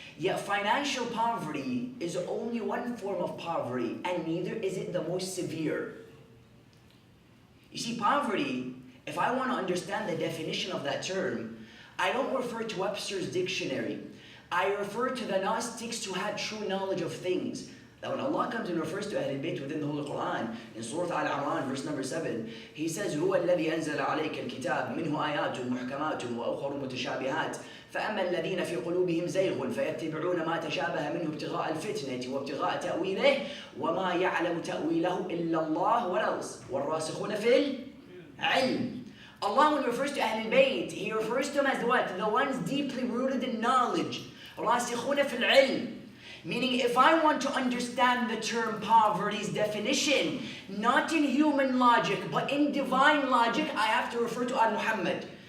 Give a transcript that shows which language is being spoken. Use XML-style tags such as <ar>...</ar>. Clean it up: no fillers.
<en>Yet financial poverty is only one form of poverty, and neither is it the most severe. You see, poverty, if I want to understand the definition of that term, I don't refer to Webster's dictionary. I refer to the Gnostics who had true knowledge of things. That when Allah comes and refers to Ahl Bayt within the Holy Quran, in Surah Al-Imran, verse number 7, He says,</en> <ar>هو الذي أنزل عليك الكتاب منه آيات محكمات وأخر متشابهات فأما الذين في قلوبهم زيغ فيتبعون ما تشابه منه ابتغاء الفتنة وابتغاء تأويله وما يعلم تأويله إلا الله والراسخون في العلم.</ar> <en>Allah, when he refers to Ahl Bayt, He refers to them as what? The ones deeply rooted in knowledge.</en> <ar>راسخون في العلم.</ar> <en>Meaning, if I want to understand the term poverty's definition, not in human logic, but in divine logic, I have to refer to Al-Muhammad.</en>